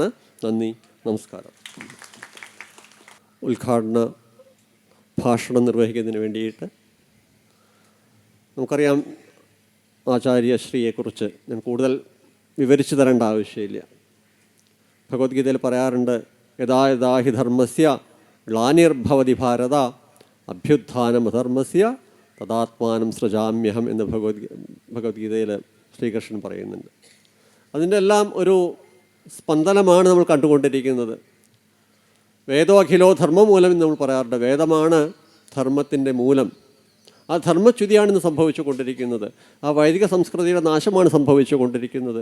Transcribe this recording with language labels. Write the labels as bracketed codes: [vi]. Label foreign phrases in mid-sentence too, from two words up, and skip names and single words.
[ml] നന്ദി, നമസ്കാരം. ഉദ്ഘാടന ഭാഷണം നിർവഹിക്കുന്നതിന് വേണ്ടിയിട്ട് നമുക്കറിയാം, ആചാര്യശ്രീയെക്കുറിച്ച് ഞാൻ കൂടുതൽ വിവരിച്ചു തരേണ്ട ആവശ്യമില്ല. ഭഗവത്ഗീതയിൽ പറയാറുണ്ട്, [sa] യഥാ യഥാ ഹി ധർമ്മസ്യ ഗ്ലാനിർഭവതി ഭാരത അഭ്യുത്ഥാനമധർമ്മസ്യ തദാത്മാനം സൃജാമ്യഹം [ml] എന്ന് ഭഗവത്ഗീതയിൽ ശ്രീകൃഷ്ണൻ പറയുന്നുണ്ട്. അതിൻ്റെ എല്ലാം ഒരു സ്പന്ദനമാണ് നമ്മൾ കണ്ടുകൊണ്ടിരിക്കുന്നത്. [sa] വേദോ അഖിലോ ധർമ്മമൂലം [ml] എന്ന് നമ്മൾ പറയാറുണ്ട്. വേദമാണ് ധർമ്മത്തിൻ്റെ മൂലം. ആ ധർമ്മച്യുതിയാണ് ഇന്ന് സംഭവിച്ചു കൊണ്ടിരിക്കുന്നത്. ആ വൈദിക സംസ്കൃതിയുടെ നാശമാണ് സംഭവിച്ചു കൊണ്ടിരിക്കുന്നത്.